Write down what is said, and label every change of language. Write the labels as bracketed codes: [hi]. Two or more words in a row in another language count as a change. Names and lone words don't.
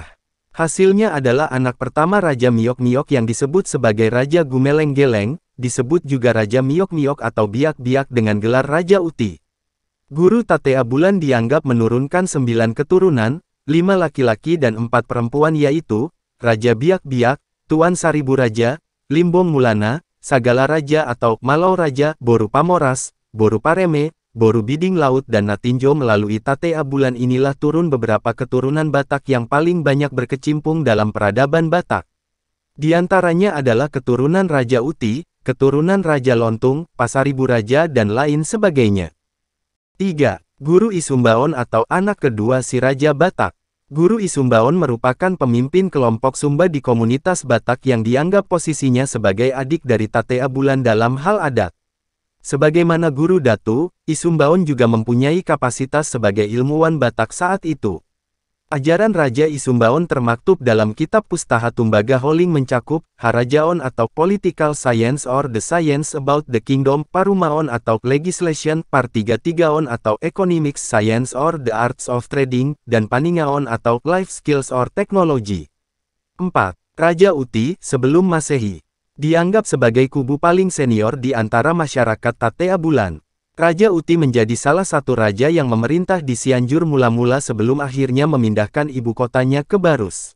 [id] Hasilnya adalah anak pertama Raja Miok-Miok yang disebut sebagai Raja Gumeleng-Geleng, disebut juga Raja Miok-Miok atau Biak-Biak dengan gelar Raja Uti. Guru Tatea Bulan dianggap menurunkan 9 keturunan, 5 laki-laki dan 4 perempuan yaitu, Raja Biak-Biak, Tuan Saribu Raja, Limbong Mulana, Sagala Raja atau Malau Raja, Boru Pamoras, Boru Pareme, Boru Biding Laut dan Natinjo. Melalui Tatea Bulan inilah turun beberapa keturunan Batak yang paling banyak berkecimpung dalam peradaban Batak. Di antaranya adalah keturunan Raja Uti, keturunan Raja Lontung, Pasaribu Raja dan lain sebagainya. 3. Guru Isumbaon atau anak kedua Si Raja Batak. Guru Isumbaon merupakan pemimpin kelompok Sumba di komunitas Batak yang dianggap posisinya sebagai adik dari Tatea Bulan dalam hal adat. Sebagaimana Guru Datu, Isumbaon juga mempunyai kapasitas sebagai ilmuwan Batak saat itu. Ajaran Raja Isumbaon termaktub dalam kitab Pustaha Tumbaga Holing mencakup, Harajaon atau [en] Political Science or the Science about the Kingdom, [id] Parumaon atau Legislation, Partigatigaon atau [en] Economics Science or the Arts of Trading, [id] dan Paningaon atau [en] Life Skills or Technology. [id] 4. Raja Uti, sebelum Masehi. Dianggap sebagai kubu paling senior di antara masyarakat Tatea Bulan. Raja Uti menjadi salah satu raja yang memerintah di Cianjur mula-mula sebelum akhirnya memindahkan ibu kotanya ke Barus.